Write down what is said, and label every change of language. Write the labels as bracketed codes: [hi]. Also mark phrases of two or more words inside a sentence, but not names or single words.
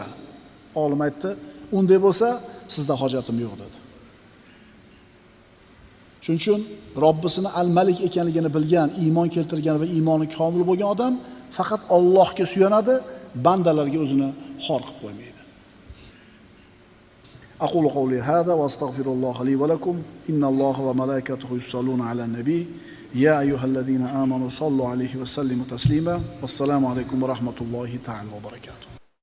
[uz] Olim aytdi, unday bo'lsa sizda hojatim yo'q dedi. Shuning uchun Robbisini al-Malik ekanligini bilgan, iymon keltirgan va iymoni komil bo'lgan odam faqat Allohga suyanadi, bandalarga o'zini xor qilib qo'ymaydi. [ar] أقول قولي هذا وأستغفر الله لي ولكم إن الله وملائكته يصلون على النبي يا أيها الذين آمنوا صلوا عليه وسلموا تسليما والسلام عليكم ورحمة الله تعالى وبركاته.